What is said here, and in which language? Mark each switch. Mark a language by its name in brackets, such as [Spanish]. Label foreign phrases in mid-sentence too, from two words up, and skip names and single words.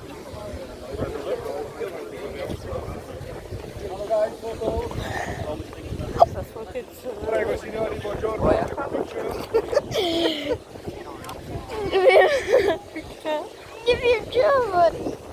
[Slovak] Sa fotiť [Italian] Prego signori, buongiorno. [Slovak] Neviem, čo hovorí.